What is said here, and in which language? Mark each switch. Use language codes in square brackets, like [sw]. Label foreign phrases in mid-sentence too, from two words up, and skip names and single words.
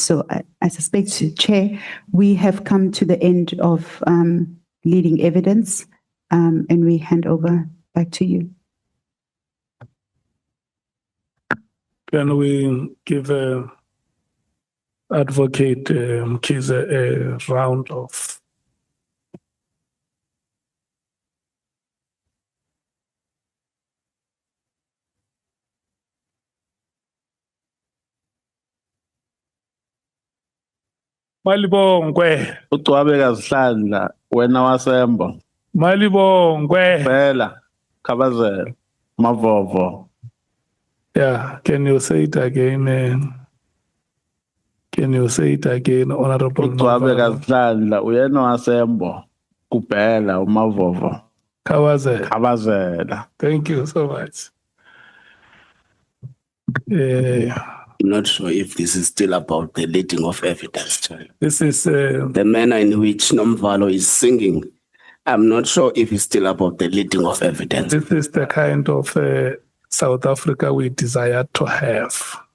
[en] So I suspect, Chair, we have come to the end of leading evidence and we hand over back to you. Can we give Advocate Mkhize a round of Malibongwe, [zu] Ucwabeka Zihlandla, wena wasembo. Malibongwe. Phela, Khabazela, Mavovo. [en] Yeah, can you say it again? Can you say it again, Honorable? [zu] Ucwabeka Zihlandla, wena wasembo. Kuphela uMavovo. Khabazela. [en] Thank you so much. I'm not sure if this is still about the leading of evidence. This is the manner in which Nomvalo is singing. I'm not sure if it's still about the leading of evidence. This is the kind of South Africa we desire to have.